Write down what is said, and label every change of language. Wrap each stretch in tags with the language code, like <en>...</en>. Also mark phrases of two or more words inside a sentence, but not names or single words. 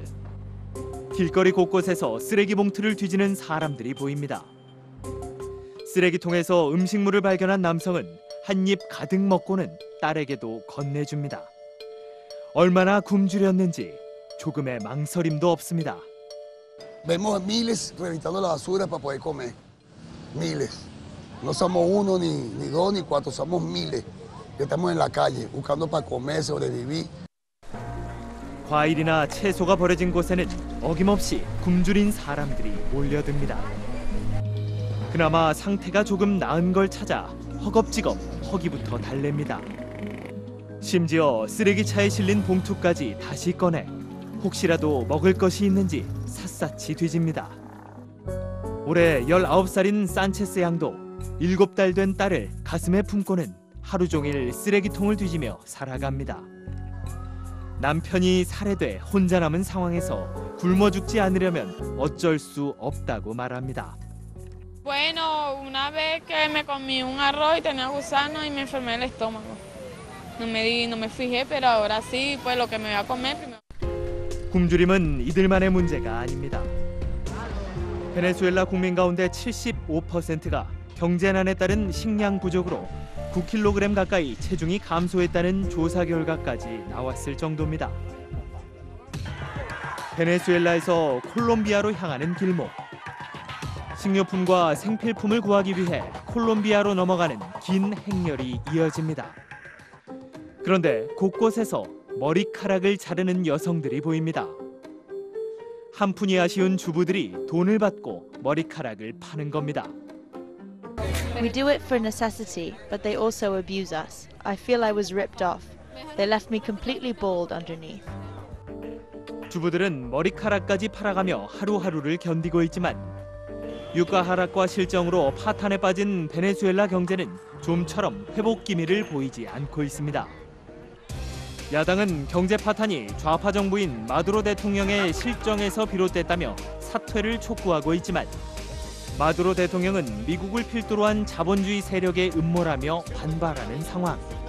<ko>길거리 곳곳에서 쓰레기 봉투를 뒤지는 사람들이 보입니다. 쓰레기통에서 음식물을 발견한 남성은 한 입 가득 먹고는 딸에게도 건네줍니다. 얼마나 굶주렸는지 조금의 망설임도 없습니다.</ko> <es>Vemos miles reventando la basura para poder comer. Miles. No somos uno, ni dos, ni cuatro, somos miles. Que estamos en la calle buscando para comer, sobrevivir.</es> <ko>과일이나 채소가 버려진 곳에는 어김없이 굶주린 사람들이 몰려듭니다. 그나마 상태가 조금 나은 걸 찾아 허겁지겁 허기부터 달랩니다. 심지어 쓰레기차에 실린 봉투까지 다시 꺼내 혹시라도 먹을 것이 있는지 샅샅이 뒤집니다. 올해 19살인 산체스 양도 7달 된 딸을 가슴에 품고는 하루 종일 쓰레기통을 뒤지며 살아갑니다. 남편이 살해돼 혼자 남은 상황에서 굶어 죽지 않으려면 어쩔 수 없다고 말합니다.</ko> <es>Bueno, una vez que me comí un arroz y tenía gusano y me enfermé el estómago. No me fijé, pero ahora sí, pues lo que me voy a comer primero.</es> <ko>굶주림은 이들만의 문제가 아닙니다. 베네수엘라 국민 가운데 75%가 경제난에 따른 식량 부족으로 9kg 가까이 체중이 감소했다는 조사 결과까지 나왔을 정도입니다. 베네수엘라에서 콜롬비아로 향하는 길목. 식료품과 생필품을 구하기 위해 콜롬비아로 넘어가는 긴 행렬이 이어집니다. 그런데 곳곳에서 머리카락을 자르는 여성들이 보입니다. 한 푼이 아쉬운 주부들이 돈을 받고 머리카락을 파는 겁니다.</ko> <en>We do it for necessity, but they also abuse us. I feel I was ripped off. They left me completely bald underneath.</en> <ko>주부들은 머리카락까지 팔아가며 하루하루를 견디고 있지만 유가 하락과 실정으로 파탄에 빠진 베네수엘라 경제는 좀처럼 회복 기미를 보이지 않고 있습니다. 야당은 경제 파탄이 좌파 정부인 마두로 대통령의 실정에서 비롯됐다며 사퇴를 촉구하고 있지만 마두로 대통령은 미국을 필두로 한 자본주의 세력의 음모라며 반발하는 상황.</ko>